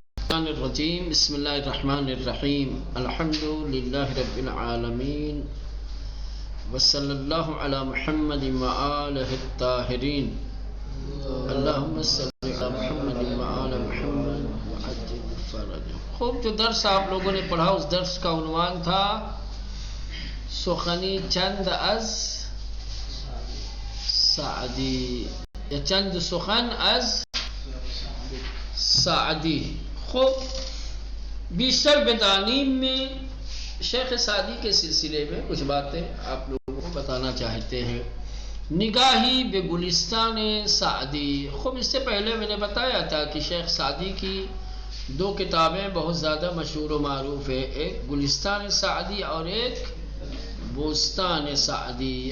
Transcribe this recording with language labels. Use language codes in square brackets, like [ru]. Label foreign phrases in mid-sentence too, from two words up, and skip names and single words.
[ar] الشیطان الرجیم بسم اللہ الرحمن الرحیم الحمد للہ رب العالمین وصلی اللہ علی محمد وآلہ الطاہرین اللہم صلی علی محمد وآل محمد وعجل فرجہ. [ur] خوب، جو درس آپ لوگوں نے پڑھا اس درس کا عنوان تھا [fa] سخنی چند از سعدی [ur] یا [fa] چند سخن از سعدی. [ur] خوب، [fa] بیشتر بدانیم [ur] میں شیخ سعدی کے سلسلے میں کچھ باتیں آپ لوگوں کو بتانا چاہتے ہیں. [fa] نگاہی بے گلستان سعدی. [ur] خوب، اس سے پہلے میں نے بتایا تھا کہ شیخ سعدی کی دو کتابیں بہت زیادہ مشہور و معروف ہے، ایک گلستان سعدی اور ایک بوستان سعدی.